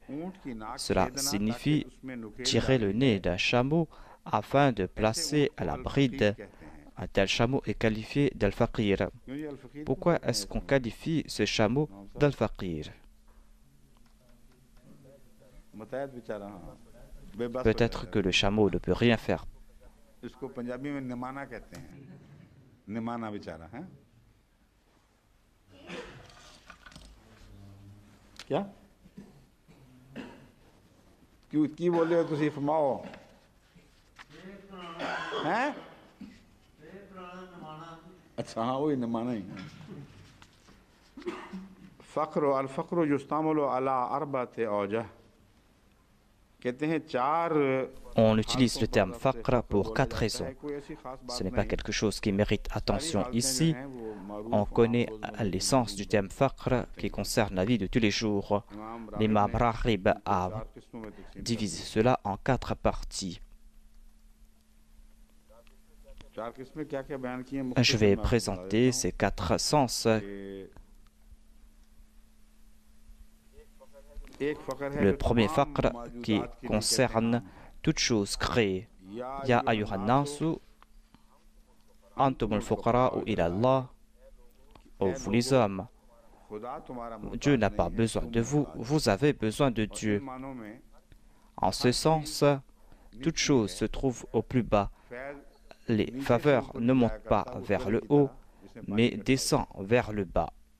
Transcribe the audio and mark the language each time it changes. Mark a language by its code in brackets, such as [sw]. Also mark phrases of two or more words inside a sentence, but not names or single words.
[fr] Cela signifie tirer le nez d'un chameau afin de placer à la bride. Un tel chameau est qualifié d'al-faqir. Pourquoi est-ce qu'on qualifie ce chameau d'al-faqir? Peut-être que le chameau ne peut rien faire. [ur] اس کو پنجابی میں نمانا کہتے ہیں نمانا بیچارہ ہے کیا کیوں [pa] کی بولے ہو تسی فرماؤ [ur] ہیں اچھا ہاں وہی نمانا ہی فقر [ar] الفقر يستعمل على أربعة أوجه [ur] کہتے ہیں چار [fr] On utilise le terme faqr pour 4 raisons. Ce n'est pas quelque chose qui mérite attention ici. On connaît l'essence du terme faqr qui concerne la vie de tous les jours. L'imam Raghib a divisé cela en 4 parties. Je vais présenter ces 4 sens. Le premier faqr qui concerne toute chose créée. [ar] يا أيها الناس أنتم الفقراء إلى الله. [fr] Ô vous les hommes, Dieu n'a pas besoin de vous, vous avez besoin de Dieu. En ce sens, toute chose se trouve au plus bas. Les faveurs ne montent pas vers le haut, mais descendent vers le bas.